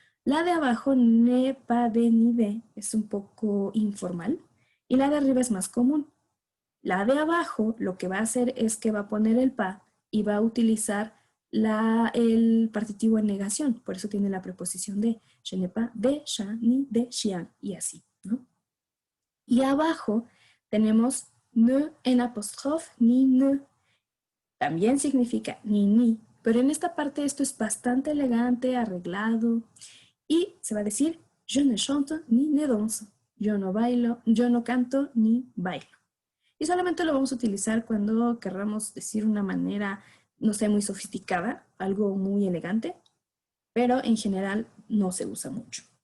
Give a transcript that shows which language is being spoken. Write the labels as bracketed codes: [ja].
[es] La de abajo, ne, pa, de, ni de, es un poco informal y la de arriba es más común. La de abajo lo que va a hacer es que va a poner el pa y va a utilizar el partitivo en negación. Por eso tiene la preposición de. [fr] Je n'ai pas de chat ni de chien [es] y así, ¿no? Y abajo tenemos ne en apóstrofe ni ne. También significa ni, pero en esta parte esto es bastante elegante, arreglado, y se va a decir [fr] je ne chante ni ne danse. [es] Yo no bailo, yo no canto ni bailo. Y solamente lo vamos a utilizar cuando querramos decir una manera, no sé, muy sofisticada, algo muy elegante, pero en general no se usa mucho.